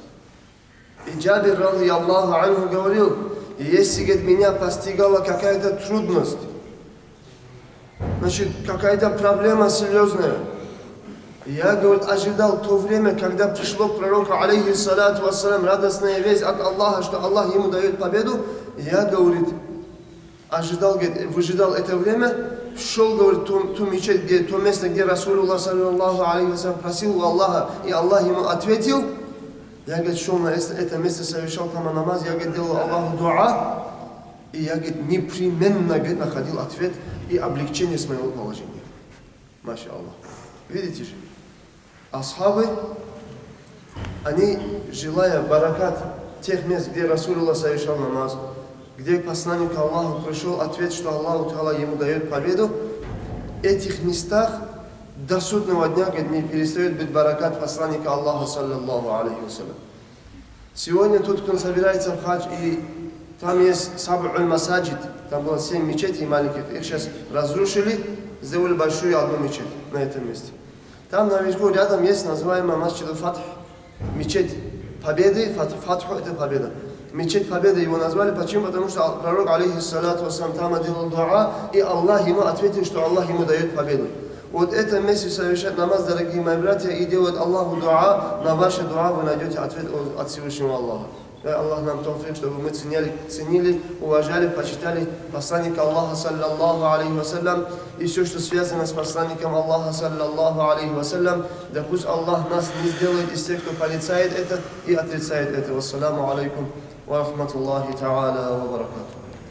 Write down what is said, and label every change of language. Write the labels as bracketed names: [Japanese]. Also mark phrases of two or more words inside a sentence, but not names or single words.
[Russian] И Джабир, [Arabic] رضي الله عنه, [Russian] говорил, если, говорит, меня постигала какая-то трудность, значит, какая-то проблема серьезная, я, говорит, ожидал то время, когда пришло к пророку, [Arabic] عليه الصلاة والسلام, [Russian] радостная весть от Аллаха, что Аллах ему дает победу, я, говорит, ожидал, говорит, выжидал это время, шел, говорит, ту мечеть, где, то место, где Расулуллах, [Arabic] صلى الله عليه وسلم, [Russian] просил у Аллаха, и Аллах ему ответил. Я, говорит, шел на это место, совершал там намаз, я, говорит, делал Аллаху дуа, и я, говорит, непременно, говорит, находил ответ и облегчение с моего положения. [Arabic] ما شاء الله. [Russian] Видите же, асхабы, они, желая баракат тех мест, где Расулуллах совершал намаз, где посланник Аллаху пришел ответ, что [Arabic] الله تعالى [Russian] ему дает победу, в этих местах до судного дня, говорит, не перестает быть баракат посланника Аллаха, [Arabic] صلى الله عليه وسلم. [Russian] Сегодня тот, кто собирается в хадж, и там есть [Arabic] سبع المساجد, [Russian] там было 7 мечетей маленьких, их сейчас разрушили, сделали большую одну мечеть на этом месте. Там наверху рядом есть называемая масджиду Фатх, мечеть победы, Фатху это победа. Мечеть победы его назвали, почему? Потому что пророк, [Arabic] عليه الصلاة والسلام, [Russian] там делал дуа, и Аллах ему ответил, что Аллах ему дает победу. Вот это место совершать намаз, дорогие мои братья, и делать Аллаху дуа, на ваше дуа вы найдете ответ от Всевышнего Аллаха. Дай Аллах нам тауфик, чтобы мы ценили, уважали, почитали посланника Аллаха, [Arabic] صلى الله عليه وسلم, [Russian] и все, что связано с посланником Аллаха, [Arabic] صلى الله عليه وسلم, [Russian] да пусть Аллах нас не сделает из тех, кто порицает это и отрицает это. [Arabic] والسلام عليكم ورحمة الله تعالى وبركاته.